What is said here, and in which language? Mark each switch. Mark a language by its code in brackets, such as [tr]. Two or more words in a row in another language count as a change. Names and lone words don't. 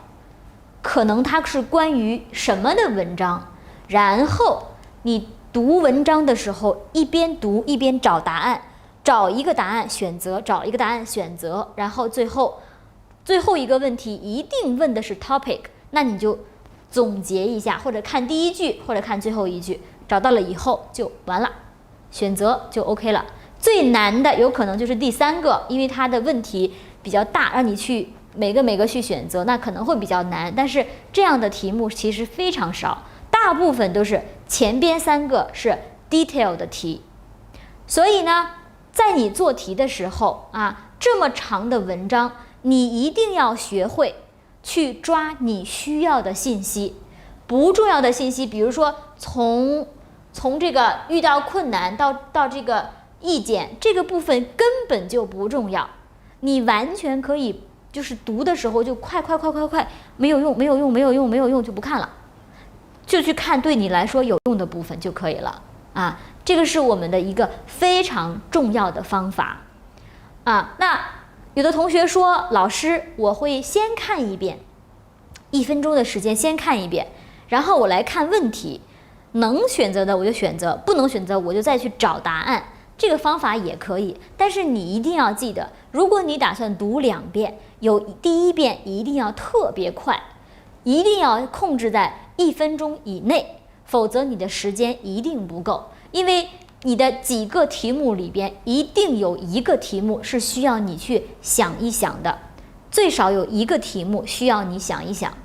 [zh] 可能它是關於什麼的文章，然後你讀文章的時候一邊讀一邊找答案，找一個答案選擇，找一個答案選擇，然後最後一個問題一定問的是 topic，那你就總結一下，或者看第一句，或者看最後一句，找到了以後就完了，選擇就 OK 了。最难的有可能就是第3個，因为它的問題比較大，讓你去每個去選擇，那可能會比較難。但是這樣的題目其實非常少，大部分都是前邊3個是 detail 的題。所以呢，在你做題的時候啊，這麼長的文章，你一定要學會去抓你需要的信息，不重要的信息，比如說從這個遇到困難到這個意見，這個部分根本就不重要你完全可以就是讀的时候就快，没有用就不看了，就去看对你来说有用的部分就可以了啊。这个是我们的一个非常重要的方法啊。那有的同学说，老師，我會先看一遍，1分鐘的時間先看一遍，然後我來看問題，能選擇的我就選擇，不能選擇我就再去找答案。這個方法也可以，但是你一定要記得，如果你打算讀2遍，第1遍一定要特別快，一定要控制在1分鐘以內，否則你的時間一定不夠，因為你的幾個題目裡邊一定有一個題目是需要你去想一想的，最少有一個題目需要你想一想。